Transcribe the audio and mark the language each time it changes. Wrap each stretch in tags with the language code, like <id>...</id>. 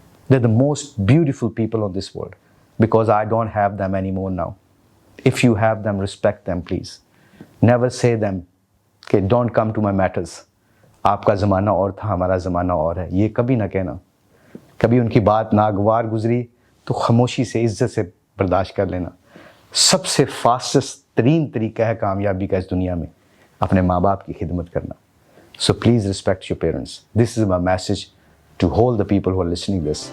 <en>They're the most beautiful people on this world because I don't have them anymore now. If you have them, respect them, please. Never say them, okay, don't come to my matters.</en> <ur>آپ کا زمانہ اور تھا، ہمارا زمانہ اور ہے، یہ کبھی نہ کہنا. کبھی ان کی بات ناگوار گزری تو خاموشی سے عزت سے برداشت کر لینا. سب سے فاسٹسٹ ترین طریقہ ہے کامیابی کا اس دنیا میں اپنے ماں باپ کی خدمت کرنا.</ur> <en>So please respect your parents. This is my message to all the people who are listening this.</en>